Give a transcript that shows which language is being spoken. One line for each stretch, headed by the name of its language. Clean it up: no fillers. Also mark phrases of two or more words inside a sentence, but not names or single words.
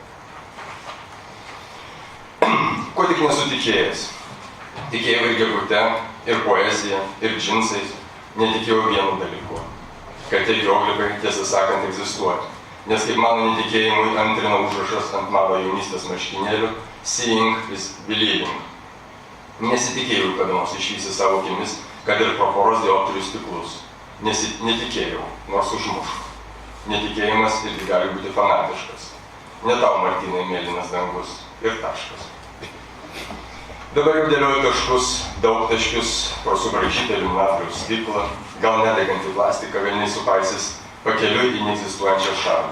Lithuanian: Ko tik nesu tikėjęs. Tikėjau ir gegute, ir poezija, ir džinsais, netikėjau vienu dalyku, kad tie geoglikai, tiesą sakant, egzistuoja. Nes kaip mano netikėjimui antrina užrašas ant mano jaunystės marškinėlių,
English: seeing is believing.
Lithuanian: Nesitikėjau kada nors išvysti savo akimis, kad ir pro poros dioptrijų stiklus. Netikėjau, nors užmuš. Netikėjimas irgi gali būti fanatiškas. Ne tau, Martynai, mėlynas dangus ir taškas. Dabar jau dėlioju taškus, daug taškius, pro subraižytą iliuminatoriaus stiklą, gal nedegantį plastiką velniai supaisys pakeliui į neegzistuojančią šalį.